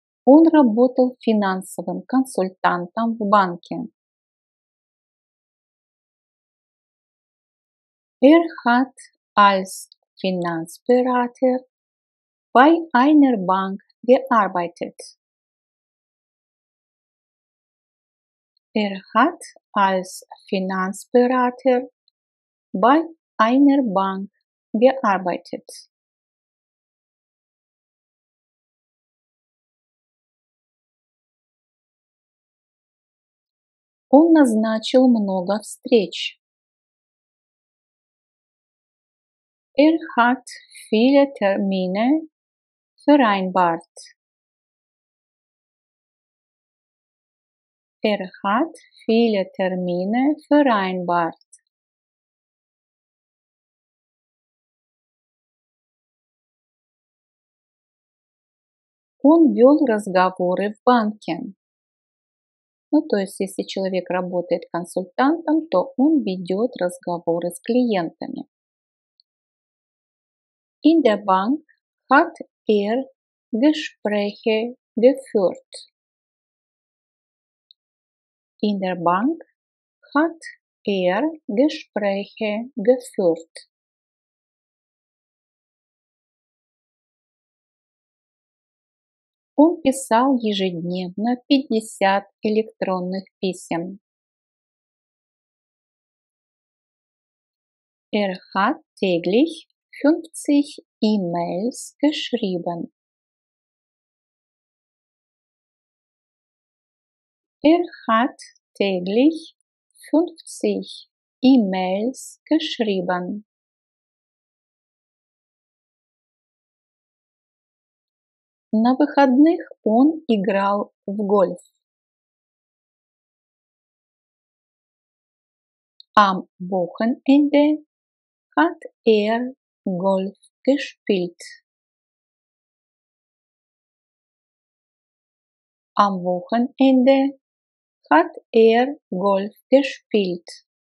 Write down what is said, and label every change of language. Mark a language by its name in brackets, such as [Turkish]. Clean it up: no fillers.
[Russian] Он работал финансовым консультантом в банке. [German] Hat als Finanzberater bei einer Bank gearbeitet. Hat als Finanzberater bei einer Bank gearbeitet. [Russian] Он назначил много встреч. [German] Hat viele Termine vereinbart. Hat viele Termine vereinbart. [Russian] Он вел разговоры в банке. То есть, если человек работает консультантом, то он ведет разговоры с клиентами. [German] In der Bank hat Gespräche geführt. In der Bank hat Gespräche geführt. [Russian] Он писал ежедневно 50 электронных писем. [German] Hat täglich 50 E-Mails geschrieben. Hat täglich 50 E-Mails geschrieben. [Russian] На выходных он играл в гольф. [German] Am Wochenende hat Golf gespielt. Am Wochenende hat Golf gespielt.